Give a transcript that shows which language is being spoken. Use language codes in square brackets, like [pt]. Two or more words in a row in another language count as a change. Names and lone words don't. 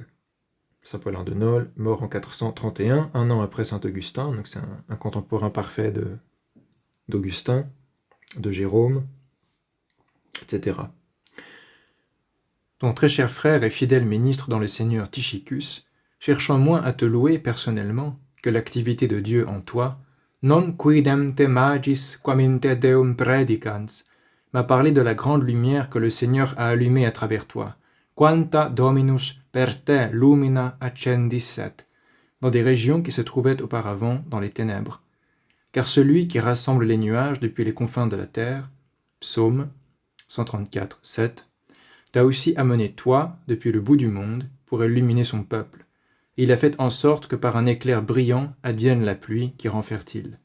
[fr] Saint Paulin de Nol, mort en 431, un an après Saint Augustin, donc c'est un contemporain parfait d'Augustin, de Jérôme, etc. Ton très cher frère et fidèle ministre dans le Seigneur Tychicus, cherchant moins à te louer personnellement que l'activité de Dieu en toi, [la] non quidem te magis quam in te Deum predicans, [fr] m'a parlé de la grande lumière que le Seigneur a allumée à travers toi, [la] quanta Dominus per te lumina accendisset, [fr] dans des régions qui se trouvaient auparavant dans les ténèbres. Car celui qui rassemble les nuages depuis les confins de la terre, Psaume 134, 7, t'a aussi amené toi, depuis le bout du monde, pour illuminer son peuple. Et il a fait en sorte que par un éclair brillant advienne la pluie qui rend fertile.